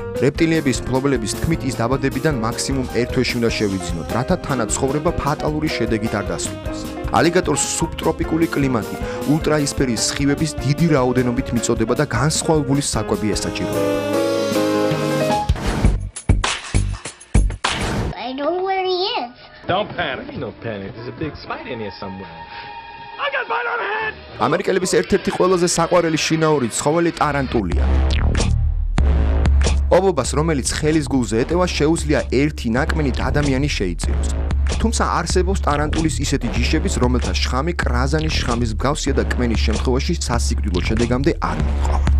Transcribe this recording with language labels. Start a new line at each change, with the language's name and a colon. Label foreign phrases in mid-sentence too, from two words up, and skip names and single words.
Georgian: რეპტილიების მფლობელების თქმით ის დაბადებიდან მაქსიმუმ 1 თვეში უნდა შევიძინოთ, რათა თანაცხოვრება ფატალური შედეგით არ დასრულდეს. ალიგატორს სუბტროპიკული კლიმატი, ულტრაისფერის სხივების დიდი რაოდენობით მიწოდება და განსხვავებული საკვები ესაჭიროება.
English: Don't panic. Ain't no panic. There's a big spider in here somewhere. I got bite on the head.
Georgian: ამერიკელების ერთ-ერთი ყველაზე საყვარელი შინაური ცხოველი ტარანტულია. ობობას, რომელიც ხელის გულზე ეტევა, შეუძლია ერთი ნაკმენით ადამიანი შეიწიროს. თუმცა არსებობს ტარანტულის ისეთი ჯიშებიც, რომელთა შხამი კრაზანის შხამის მსგავსია და კმენის შემთხვევაში სასიკვდილო შედეგამდე არ მიყვავართ.